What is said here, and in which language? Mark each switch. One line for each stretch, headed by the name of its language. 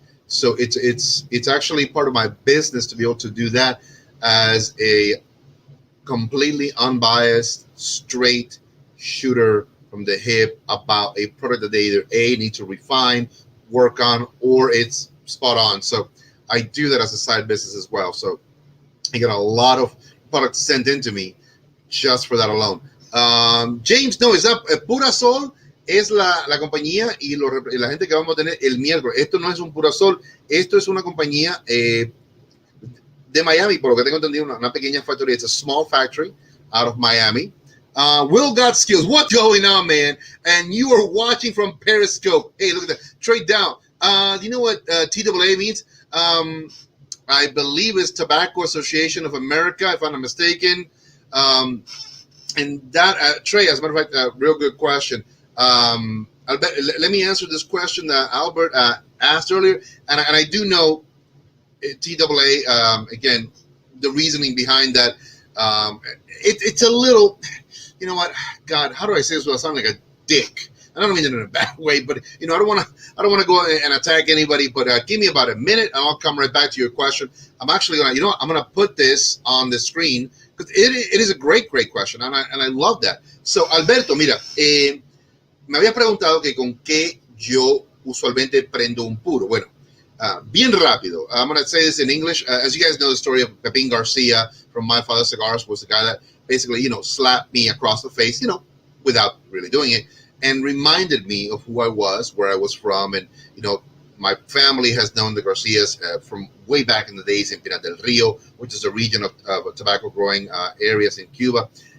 English: So it's actually part of my business to be able to do that as a completely unbiased, straight shooter from the hip about a product that they either need to refine, work on, or it's spot on. So I do that as a side business as well. So I get a lot of products sent into me just for that alone.
Spanish: James, no, es Pura Sol. Es la compañía y la gente que vamos a tener el miércoles. Esto no es un Pura Sol, esto es una compañía de Miami, por lo que tengo entendido, una pequeña factoría.
English: It's a small factory out of Miami. Will Got Skills, what's going on, man? And you are watching from Periscope. Hey, look at that. Trade down. Do you know what TAA means? I believe it's Tobacco Association of America, if I'm not mistaken. And that, Trey, as a matter of fact, a real good question. Albert, let me answer this question that Albert asked earlier, and I do know TAA. Again, the reasoning behind that, it's a little, you know what? God, how do I say this without sounding like a dick? I don't mean it in a bad way, but I don't want to go and attack anybody. But give me about a minute, and I'll come right back to your question. I'm actually I'm gonna put this on the screen because it is a great question, and I love that.
Spanish: So Alberto, mira. Me había preguntado que con qué yo usualmente prendo un puro. Bueno, bien rápido.
English: I'm going to say this in English. As you guys know, the story of Pepin Garcia from My Father Cigars was the guy that basically, slapped me across the face, without really doing it, and reminded me of who I was, where I was from. And, my family has known the Garcias from way back in the days in Pinar del Rio, which is a region of tobacco growing areas in Cuba.